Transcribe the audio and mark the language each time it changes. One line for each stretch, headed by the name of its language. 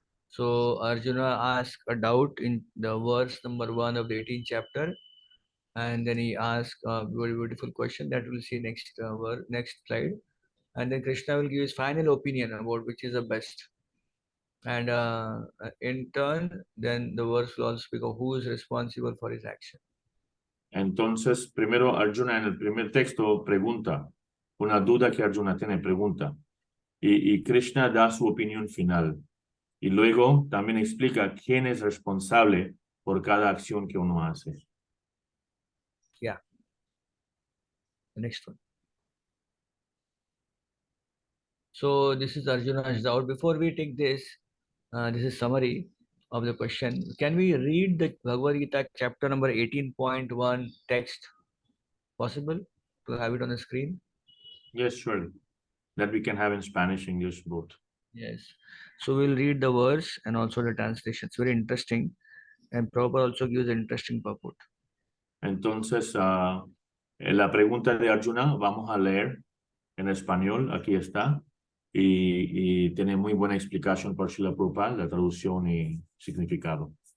English: So Arjuna asked a doubt in the verse number 1 of the 18th chapter, and then he asked a very beautiful question that we'll see next next slide, and then Krishna will give his final opinion about which is the best, and in turn then the verse will also speak of who is responsible for his action.
Spanish: Entonces, primero Arjuna en el primer texto pregunta, una duda que Arjuna tiene, pregunta, y Krishna da su opinión final. Y luego también explica quién es responsable por cada acción que uno hace.
English: Yeah. The next one. So this is Arjuna's doubt. Before we take this, this is summary of the question. Can we read the Bhagavad Gita chapter number 18.1 text? Possible to have it on the screen? Yes, surely. That we can have in Spanish, English, both. Yes. So we'll read the verse and also the translation. It's very interesting, and Prabhupada also gives an interesting purport.
Spanish: Entonces, la pregunta de Arjuna vamos a leer en español, aquí está, y tiene muy buena explicación por Srila Prabhupada, la traducción y significado.